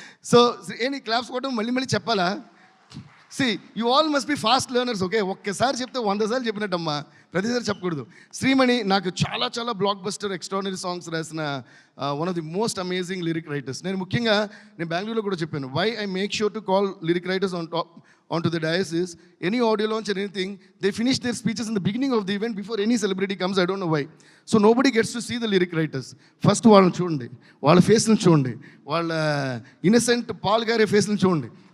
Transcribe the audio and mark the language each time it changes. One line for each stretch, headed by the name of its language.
Telugu: So ఏంటి claps కొట్టడం మళ్ళీ చెప్పాలా?
English: See you all must be fast learners.
Telugu: Okay, ఒక్కసారి చెప్తే 100 సార్లు చెప్పినట్టమ్మా, ప్రతిసారి చెప్పకూడదు. శ్రీమణి నాకు చాలా బ్లాక్ బస్టర్ ఎక్స్ట్రాడినరీ సాంగ్స్ రాసిన
English: One of the most amazing lyric writers.
Telugu: నేను బెంగళూరులో కూడా చెప్పాను,
English: Why I make sure to call lyric writers on to the dais is any audio launch or anything, they finish their speeches in the beginning of the event before any celebrity comes. I don't know why. So nobody gets to see the lyric writers.
Telugu: First వాళ్ళని చూడండి, వాళ్ళ ఫేస్ని చూడండి, వాళ్ళ innocent Paul గారి ఫేస్ని చూడండి.